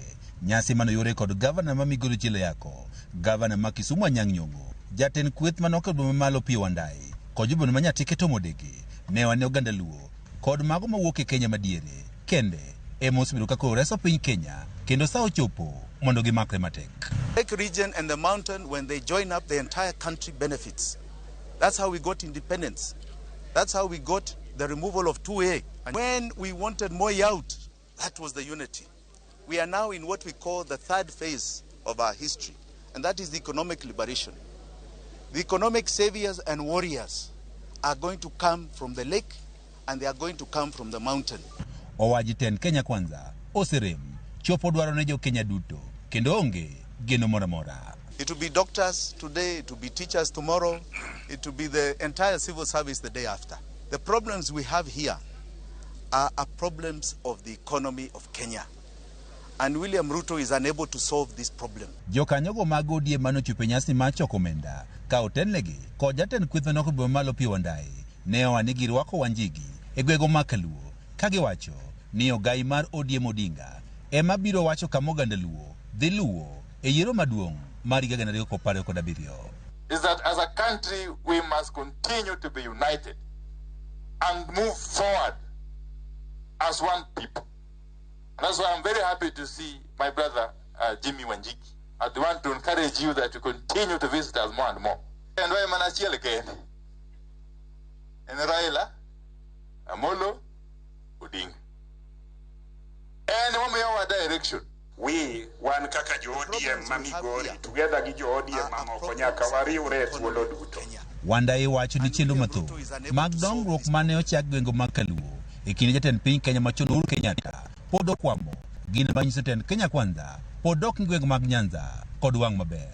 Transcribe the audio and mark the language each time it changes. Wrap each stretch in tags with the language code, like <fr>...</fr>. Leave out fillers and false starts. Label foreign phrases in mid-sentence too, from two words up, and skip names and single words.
<luo>Nyasi mano yore kod gavana ma Migori Chilayako, gavana ma Kisumu Anyang' Nyong'o, jatend kweth manoko boma malo Opiyo Wandayi, kod jobona ma Nyatike to Modegi, ne wane oganda Luo, kod mago mawuok e Kenya madiere, kende, osebedo kaka reso piny Kenya, kendo sa ochopo mondo gimakre matek.</luo> <en>Lake region and the mountain, when they join up, the entire country benefits. That's how we got independence. That's how we got the removal of 2A. And when we wanted Moi out, that was the unity. We are now in what we call the third phase of our history, and that is the economic liberation. The economic saviors and warriors are going to come from the lake, and they are going to come from the mountain.</en> <luo>Owaji tend Kenya Kwanza, oserem, chopo dwaro ne jo Kenya duto, kendo onge geno mora mora.</luo> <en>It will be doctors today, it will be teachers tomorrow, it will be the entire civil service the day after. The problems we have here are problems of the economy of Kenya. And William Ruto is unable to solve this problem.</en> <luo>Jokanyogo mag ODM manochopo nyasi mar choko omenda ka otelnegi kod jatend kweth manoko boma malo Opiyo Wandayi ne owane gi rwako Wanjigi e gwego ma Kaluo ka giwacho ni ogai mar ODM Odinga ema biro wacho kama oganda Luo dhi luwo e yiero maduong' mar 2017.</luo> <en>Is that as a country we must continue to be united and move forward as one people. And that's why I'm very happy to see my brother Jimmy Wanjigi. I want to encourage you that you continue to visit us more and more. And why Manachiel again? And Raila, Amolo, Odinga. And our direction.</en> <luo>We wan kaka jo ODM mamigori together gi jo ODM mamoko nyaka wariwre thuolo duto. Wandayi wacho ni chenro mathoth mag dongruok mane ochak gwenge mag Kaluo e kinde jatend piny Kenya machon Uhuru Kenyatta pod okwamo, gin manyiso tend Kenya Kwanza pod ok gwenge mag Nyanza kod wang' maber.</luo>